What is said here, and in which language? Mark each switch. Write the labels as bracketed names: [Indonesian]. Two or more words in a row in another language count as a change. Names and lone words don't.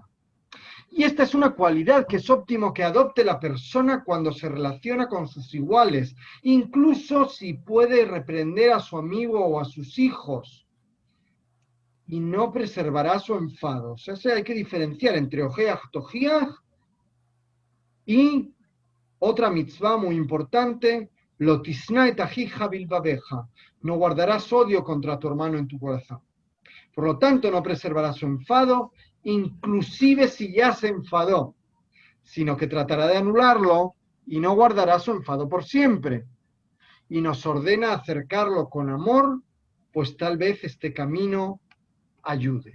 [Spanish] Y esta es una cualidad que es óptimo que adopte la persona cuando se relaciona con sus iguales, incluso si puede reprender a su amigo o a sus hijos, y no preservará su enfado. O sea, hay que diferenciar entre [Hebrew] הוכח תוכיח [Spanish] y otra mitzvah muy importante, [Hebrew] לא תשנא את אחיך בלבבך, [Spanish] no guardarás odio contra tu hermano en tu corazón. Por lo tanto, no preservará su enfado, inclusive si ya se enfadó, sino que tratará de anularlo y no guardará su enfado por siempre. Y nos ordena acercarlo con amor, pues tal vez este camino ayude.